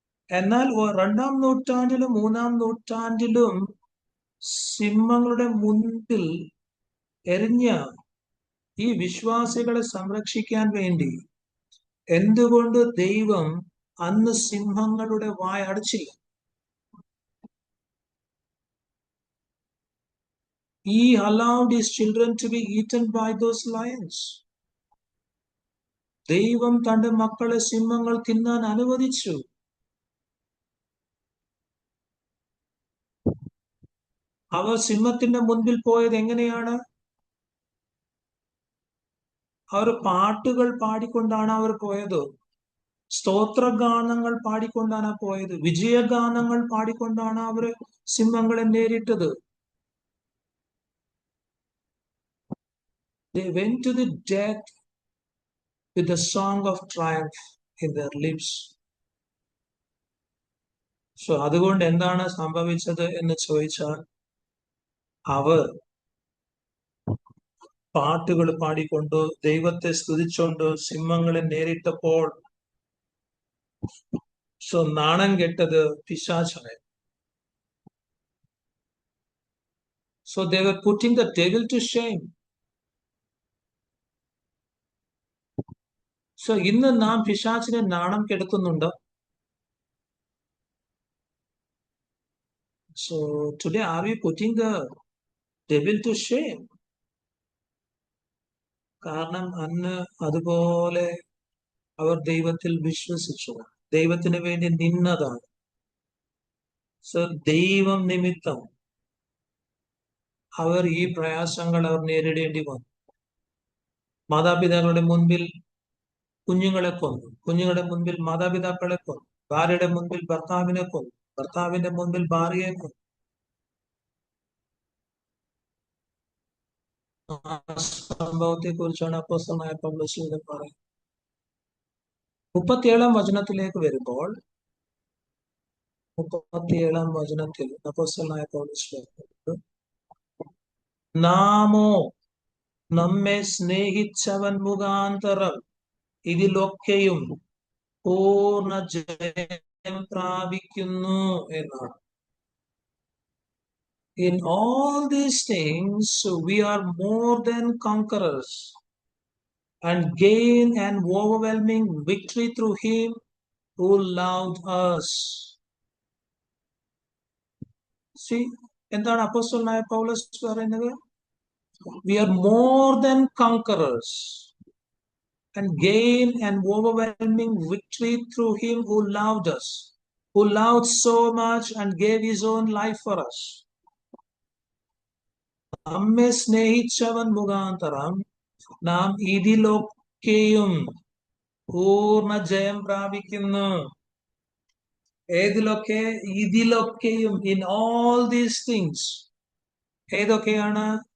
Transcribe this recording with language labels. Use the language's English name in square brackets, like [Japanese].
[Malayalam] എന്നാൽ 2-ാം നൂറ്റാണ്ടിലും 3-ാം നൂറ്റാണ്ടിലും സിംഹങ്ങളുടെ മുൻപിൽ എറിഞ്ഞ ഈ വിശ്വാസികളെ സംരക്ഷിക്കാൻ വേണ്ടി എന്തുകൊണ്ട് ദൈവം അന്ന് സിംഹങ്ങളുടെ വായ അടച്ചില്ല? [English] He allowed his children to be eaten by those lions. [Malayalam] ദൈവം തന്റെ മക്കളെ സിംഹങ്ങൾ തിന്നാൻ അനുവദിച്ചു. അവർ സിംഹത്തിന്റെ മുൻപിൽ പോയത് എങ്ങനെയാണ്? അവർ പാട്ടുകൾ പാടിക്കൊണ്ടാണ് അവർ പോയത്. സ്തോത്രഗാനങ്ങൾ പാടിക്കൊണ്ടാണ് പോയത്. വിജയഗാനങ്ങൾ പാടിക്കൊണ്ടാണ് അവർ സിംഹങ്ങളെ നേരിട്ടത്. [English] They went to the death with the song of triumph in their lips. [Malayalam] So അതുകൊണ്ട് എന്താണ് സംഭവിച്ചത് എന്ന് ചോദിച്ചാൽ, അവർ പാട്ടുകൾ പാടിക്കൊണ്ട് ദൈവത്തെ സ്തുതിച്ചുകൊണ്ട് സിംഹങ്ങളെ നേരിട്ടപ്പോൾ സോ നാണം കെട്ടത് പിശാചാണ്. [English] So they were putting the devil to shame. [Malayalam] So ഇന്ന് നാം പിശാചിനെ നാണം കെടുത്തുന്നുണ്ടോ? [English] So today are we putting the devil to shame? [Malayalam] കാരണം അന്ന് അതുപോലെ അവർ ദൈവത്തിൽ വിശ്വസിച്ചു, ദൈവത്തിന് വേണ്ടി നിന്നതാണ്. സോ ദൈവം നിമിത്തം അവർ ഈ പ്രയാസങ്ങൾ അവർ നേരിടേണ്ടി വന്നു. മാതാപിതാക്കളുടെ മുൻപിൽ കുഞ്ഞുങ്ങളെ കൊന്നു, കുഞ്ഞുങ്ങളുടെ മുൻപിൽ മാതാപിതാക്കളെ കൊന്നു, ഭാര്യയുടെ മുൻപിൽ ഭർത്താവിനെ കൊന്നു, ഭർത്താവിന്റെ മുൻപിൽ ഭാര്യയെ കൊന്നു. ആ സംഭവത്തെ കുറിച്ചാണ് അപ്പോസ്തലനായ പൗലോസ് ഇവിടെ പറയുന്നത്. 37-ാം വചനത്തിലേക്ക് വരുമ്പോൾ, 37-ാം വചനത്തിൽ അപ്പോസ്തലനായ പൗലോസ് പറയുന്നത്, നാമോ നമ്മെ സ്നേഹിച്ചവൻ മുഖാന്തരം ഇതിലൊക്കെയും പൂർണ്ണ ജയം പ്രാപിക്കുന്നു എന്നാണ്. [English] In all these things we are more than conquerors and gain an overwhelming victory through him who loved us. [Malayalam] See, എന്താണ് അപ്പോസ്തലനായ പൗലോസ് പറയുന്നത്? [English] We are more than conquerors and gain an overwhelming victory through him who loved us, who loved so much and gave his own life for us. [Malayalam] നമ്മെ സ്നേഹിച്ചവൻ മുഖാന്തരം നാം ഇതിലൊക്കെയും പൂർണ്ണ ജയം പ്രാപിക്കുന്നു. ഏതിലൊക്കെ? ഇതിലൊക്കെയും. [English] In all these things. [Malayalam] ഏതൊക്കെയാണ്?